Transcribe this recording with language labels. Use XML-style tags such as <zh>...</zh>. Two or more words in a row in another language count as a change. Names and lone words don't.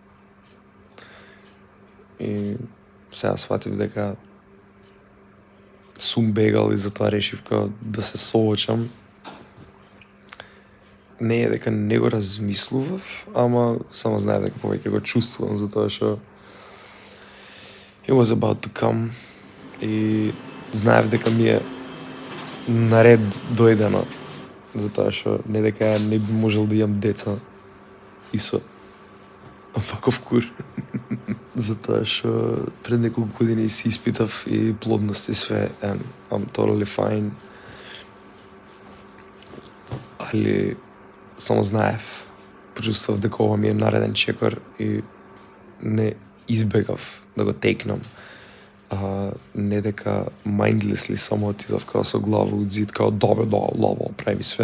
<mk>И сега сватив дека сум бегал и затоа решив да се соочам. Не е дека не го размислував, ама само знаев дека повеќе го чувствувам, затоа што</mk> <en>it was about to come.</en> <mk>И знаев дека ми е наред дојдено, затоа што не дека ја не би можел да имам деца и со ваков кур. Затоа што пред неколку години си испитав и плодност и све,</mk> <en>and I'm totally fine.</en> <mk>Али само знаев, почувствав дека ова ми е нареден чекор и не избегав да го текнам. Не дека mindlessly само отидов као со глава од зид, као да, лаво, прави све.</mk>